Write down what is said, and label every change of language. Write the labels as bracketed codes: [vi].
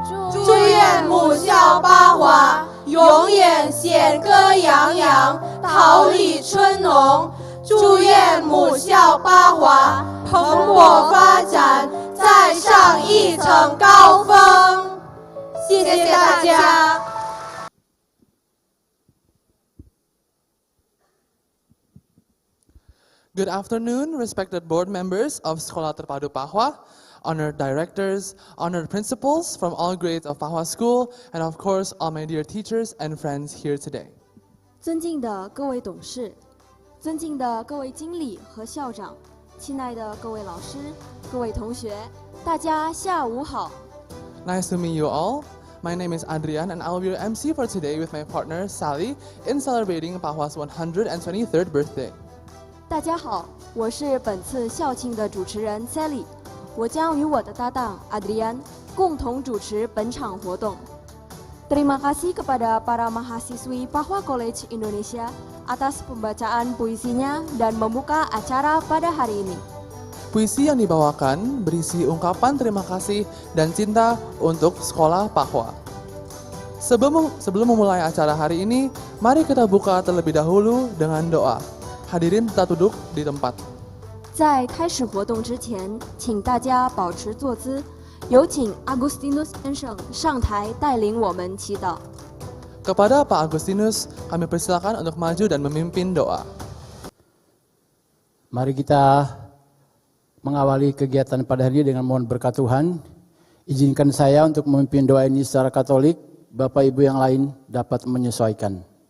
[zh] 祝愿母校巴华永远弦歌洋洋，桃李春浓。祝愿母校巴华蓬勃发展，再上一层高峰。谢谢大家。 [en] Good afternoon, respected board members of Sekolah Terpadu Pahwa, honored directors, honored principals from all grades of Pahwa School, and of course, all my dear teachers and friends here today. [zh] 尊敬的各位董事，尊敬的各位经理和校长，亲爱的各位老师，各位同学，大家下午好。 [en] Nice to meet you all. My name is Adrian and I will be your MC for today with my partner Sally in celebrating Pahwa's 123rd birthday. [zh] 大家好，我是本次校庆的主持人 Sally， 我将与我的搭档 Adrian 共同主持本场活动。 [id] Terima kasih kepada para mahasiswi Pahwa College Indonesia atas pembacaan puisinya dan membuka acara pada hari ini. Puisi yang dibawakan berisi ungkapan terima kasih dan cinta untuk Sekolah Pahwa. Sebelum memulai acara hari ini, mari kita buka terlebih dahulu dengan doa. Hadirin tetap duduk di tempat. [zh] 在开始活动之前，请大家保持坐姿，有请 Agustinus 先生上台带领我们祈祷。 [id] Kepada Pak Agustinus, kami persilakan untuk maju dan memimpin doa. Mari kita mengawali kegiatan pada hari ini dengan mohon berkat Tuhan. Izinkan saya untuk memimpin doa ini secara Katolik, Bapak Ibu yang lain dapat menyesuaikan.